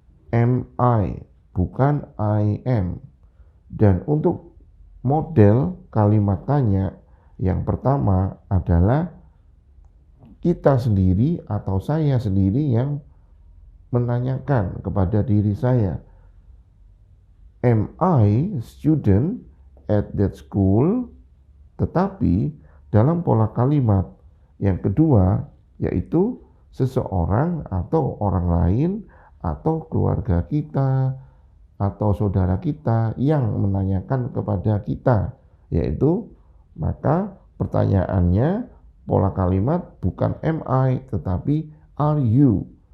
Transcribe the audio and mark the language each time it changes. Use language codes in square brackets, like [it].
[en] Am I, bukan I am. [id] Dan untuk model kalimat tanya yang pertama adalah kita sendiri atau saya sendiri yang menanyakan kepada diri saya. [en] Am I a student at that school? [id] Tetapi dalam pola kalimat yang kedua, yaitu seseorang atau orang lain atau keluarga kita atau saudara kita yang menanyakan kepada kita, yaitu maka pertanyaannya pola kalimat bukan am I tetapi are you.